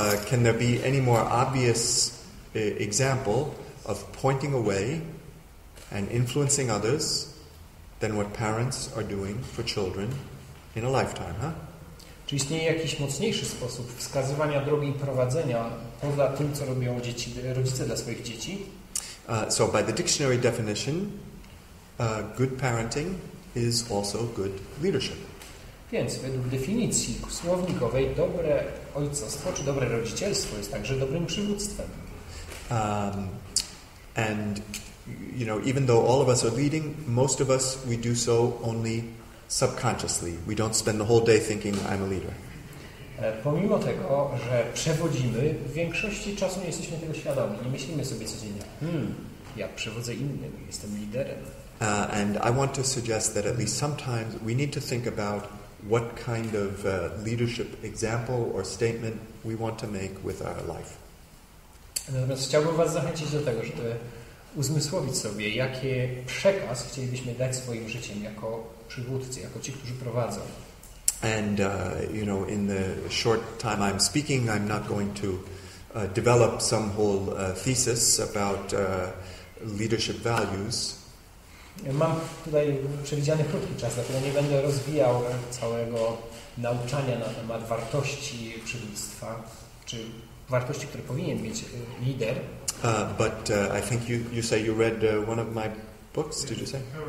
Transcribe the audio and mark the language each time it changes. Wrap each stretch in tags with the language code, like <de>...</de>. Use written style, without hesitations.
<en>Can there be any more obvious example of pointing away and influencing others than what parents are doing for children in a lifetime, huh?</en> <pl>Czy istnieje jakiś mocniejszy sposób wskazywania drogi i prowadzenia poza tym, co robią rodzice dla swoich dzieci?</pl> <en>So by the dictionary definition, good parenting is also good leadership.</en> <pl>Więc według definicji słownikowej dobre ojcostwo czy dobre rodzicielstwo jest także dobrym przywództwem.</pl> <en>And even though all of us are leading, most of us we do so only subconsciously. We don't spend the whole day thinking I'm a leader.</en> <pl>Pomimo tego, że przewodzimy, w większości czasu nie jesteśmy tego świadomi. Nie myślimy sobie codziennie, ja przewodzę innym, jestem liderem.</pl> <en>And I want to suggest that at least sometimes we need to think about what kind of leadership example or statement we want to make with our life.</en> <pl>Natomiast chciałbym Was zachęcić do tego, żeby uzmysłowić sobie, jaki przekaz chcielibyśmy dać swoim życiem jako przywódcy, jako ci, którzy prowadzą.</pl> <en>And in the short time I'm speaking, I'm not going to develop some whole thesis about leadership values.</en> <pl>Mam tutaj przewidziany krótki czas, dlatego nie będę rozwijał całego nauczania na temat wartości przywództwa, czy wartości, które powinien mieć lider.</pl> <en>But I think you say you read one of my books, did you say?</en>